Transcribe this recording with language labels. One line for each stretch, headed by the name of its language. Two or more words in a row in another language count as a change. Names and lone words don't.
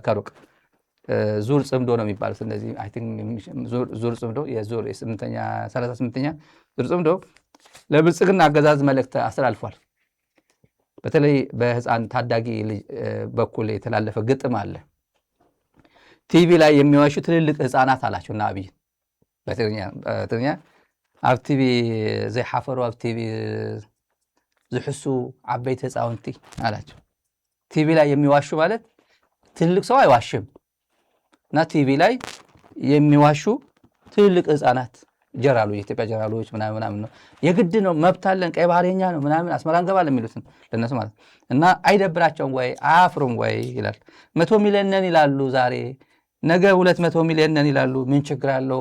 Amharic: ከሩቅ ዙር ጽምዶ ነው የሚባሉት እነዚህ
English: I think
Amharic: ዙር ጽምዶ የዙር 38ኛ ዙር ጽምዶ ለብልጽግና አገዛዝ መልእክት አስተላልፏል። በተለይ በህፃን ታዳጊ በኩል የተላለፈ ግጥም አለ። ቲቪ ላይ የሚዋሹ ትልልቅ ህፃናት አላቸውና አብይ በትግርኛ
Tigrinya: ኣብ ቲቪ ዘይሓፈሩ ኣብ ቲቪ ዝሕሱ ዓበይቲ
Amharic: ህፃውንቲ አላቸው። ቲቪ ላይ የሚዋሹ ማለት ትልቅ ሰው አይዋሽም እና ቲቪ ላይ የሚዋሹ ትልቅ ህፃናት ጀራሉ የኢትዮጵያ ጀራሎች ምናምን ነው የግድ ነው መብት አለን ቀይ ባህርኛ ነው ምናምን አስመራ እንገባለን የሚሉትን ለነሱ ማለት እና አይደብራቸውም ወይ አያፍሩም ወይ ይላል። 100 ሚሊዮን ነን ይላሉ ዛሬ ነገ 200 ሚሊዮን ነን ይላሉ። ምን ችግር አለው?